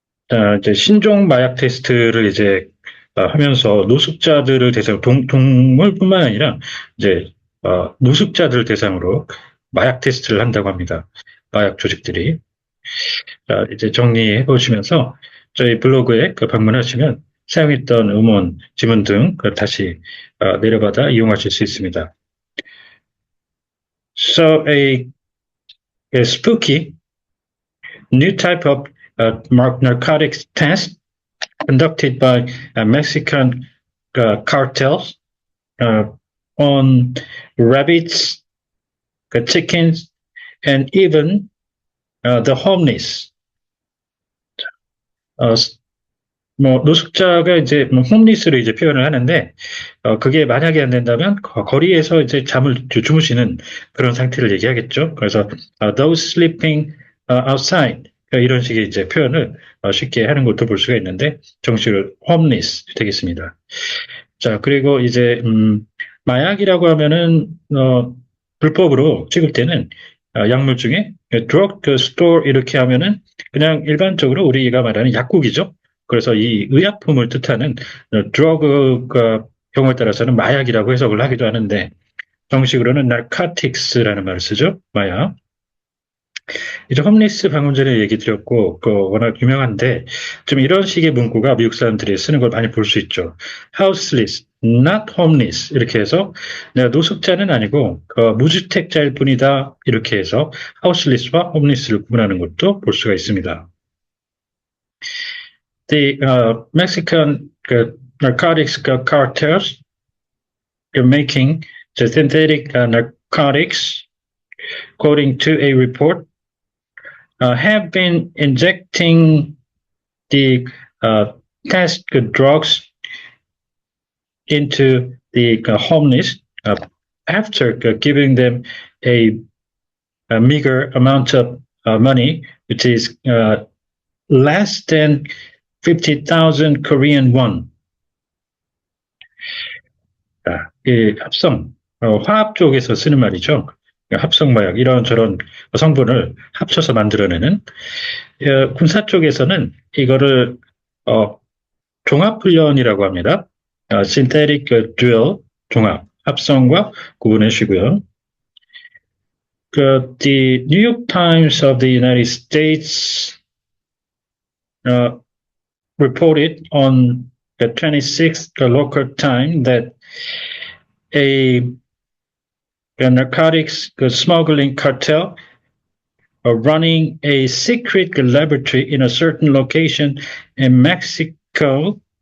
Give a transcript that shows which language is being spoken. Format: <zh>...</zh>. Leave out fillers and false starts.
<ko>자, 이제 신종 마약 테스트를 이제 하면서 노숙자들을 대상으로 동물뿐만 아니라 이제 노숙자들 대상으로 마약 테스트를 한다고 합니다. 마약 조직들이. 자, 이제 정리해 보시면서 저희 블로그에 방문하시면 사용했던 음원, 지문 등 다시 내려받아 이용하실 수 있습니다.</ko> <en>So a spooky new type of narcotics test conducted by Mexican cartels uh, on rabbits, chickens, and even the homeless.</en> <ko>어, 뭐 노숙자가 이제 뭐 홈리스로 이제 표현을 하는데 그게 만약에 안 된다면 거리에서 이제 잠을 주무시는 그런 상태를 얘기하겠죠. 그래서</ko> <en>those sleeping outside</en> <ko>이런 식의 이제 표현을 쉽게 하는 것도 볼 수가 있는데 정식으로 homeless 되겠습니다. 자, 그리고 이제 마약이라고 하면은 불법으로 찍을 때는 약물 중에 drug store 이렇게 하면은 그냥 일반적으로 우리가 말하는 약국이죠. 그래서 이 의약품을 뜻하는 drug가 경우에 따라서는 마약이라고 해석을 하기도 하는데 정식으로는 narcotics라는 말을 쓰죠. 마약. 이제 홈리스 방금 전에 얘기 드렸고, 워낙 유명한데, 좀 이런 식의 문구가 미국 사람들이 쓰는 걸 많이 볼 수 있죠.</ko> <en>houseless, not homeless.</en> <ko>이렇게 해서, 내가 노숙자는 아니고, 무주택자일 뿐이다. 이렇게 해서, houseless와 homeless를 구분하는 것도 볼 수가 있습니다.</ko> <en>The Mexican narcotics cartels are making the synthetic narcotics, according to a report, have been injecting the test drugs into the homeless after giving them a meager amount of money, which is less than 50,000 Korean won.</en> <ko>이 합성, 화학 쪽에서 쓰는 말이죠. 합성마약, 이런저런 성분을 합쳐서 만들어내는 군사 쪽에서는 이거를 종합훈련이라고 합니다.</ko> <en>synthetic duel,</en> <ko>종합, 합성과 구분해 주시고요.</ko> <en>The New York Times of the United States reported on the 26th local time that a narcotics smuggling cartel running a secret laboratory in a certain location in Mexico</en>